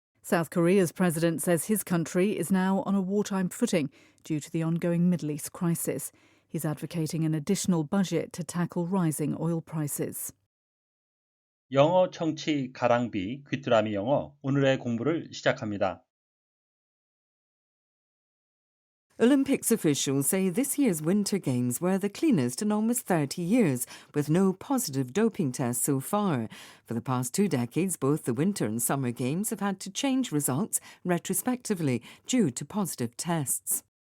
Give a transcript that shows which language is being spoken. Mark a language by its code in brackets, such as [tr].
[en] South Korea's president says his country is now on a wartime footing due to the ongoing Middle East crisis. He's advocating an additional budget to tackle rising oil prices. [ko] 영어 청취 가랑비 귀뚜라미 영어 오늘의 공부를 시작합니다. [en] Olympics officials say this year's Winter Games were the cleanest in almost 30 years, with no positive doping tests so far. For the past 2 decades, both the Winter and Summer Games have had to change results retrospectively due to positive tests.